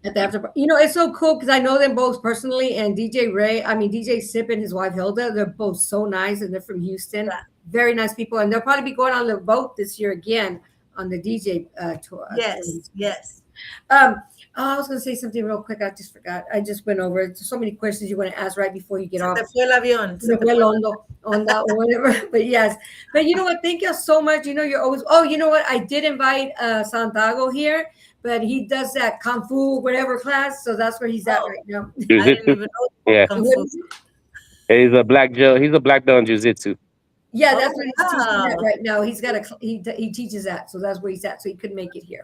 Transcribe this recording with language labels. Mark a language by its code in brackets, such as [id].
[en] It's so cool because I know them both personally, and DJ Sip and his wife Hilda, they're both so nice, and they're from Houston. Yeah. Very nice people, and they'll probably be going on the boat this year again on the DJ tour. Yes. I was going to say something real quick. I just forgot. I just went over it. So many questions you want to ask right before you get off. [es] Se fue el avión. Se fue el hondo [en] on that or whatever. But yes. But you know what? Thank you so much. You're always. Oh, you know what? I did invite Santiago here, but he does that Kung Fu whatever class. So that's where he's at right now. I didn't even know Kung Fu. He's a black belt in Jiu-Jitsu. Yeah, that's what he's teaching at right now. He's got he teaches that, so that's where he's at. So he couldn't make it here.